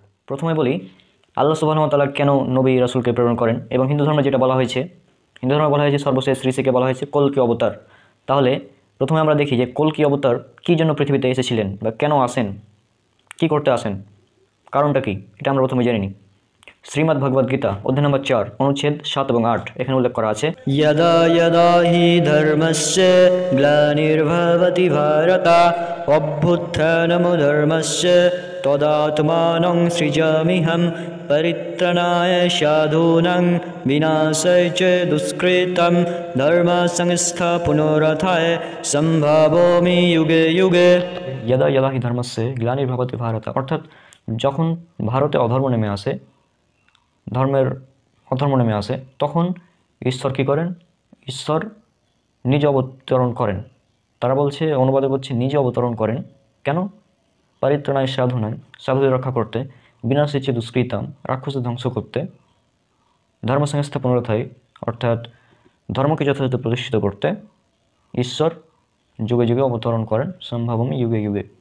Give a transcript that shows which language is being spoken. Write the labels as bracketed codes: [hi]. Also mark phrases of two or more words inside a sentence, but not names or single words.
[bn] প্রথমে বলি [ar] الله سبحانه وتعالى [bn] কেন নবী রাসূলকে প্রেরণ করেন, এবং হিন্দু ধর্মে যেটা বলা হয়েছে, হিন্দু ধর্মে বলা হয়েছে সর্বশেষ ঋষিকে বলা হয়েছে কল্কি অবতার। তাহলে প্রথমে আমরা দেখি যে কল্কি অবতার কী জন্য পৃথিবীতে এসেছিলেন বা কেন আসেন, কি করতে আসেন, কারণটা কি, এটা আমরা প্রথমে জেনে নিই। শ্রীমদ্ ভগবদ্গীতা অধ্যায় নম্বর 4 অনুচ্ছেদ 7 এবং 8 এখানে উল্লেখ করা আছে, [sa] यदा यदा हि धर्मस्य ग्लानिर्भवति भारत अभ्युत्थानमधर्मस्य तदात्मानं सृजाम्यहं परित्राणाय साधूनां विनाशाय च दुष्कृतं धर्मसंस्थापनोरथाय सम्भावयामि युगे युगे। यदा यदा हि धर्मस्य ग्लानिर्भवति भारत, [bn] অর্থাৎ যখন ভারতে অধর্ম নেমে আসে, ধর্মের অধর্ম নেমে আসে, তখন ঈশ্বর কী করেন, ঈশ্বর নিজ অবতরণ করেন। তারা বলছে, অনুবাদে বলছে নিজে অবতরণ করেন। কেন? [sa] পরিত্রাণায় সাধুনাং, [bn] সাধুদের রক্ষা করতে, [sa] বিনাশিচ্ছে দুষ্কৃতাম, [bn] রাক্ষসদের ধ্বংস করতে, ধর্ম সংস্থা পুনরুদ্ধায় অর্থাৎ ধর্মকে যথাযথ প্রতিষ্ঠিত করতে ঈশ্বর যুগে যুগে অবতরণ করেন, [sa] সম্ভাবমি যুগে যুগে।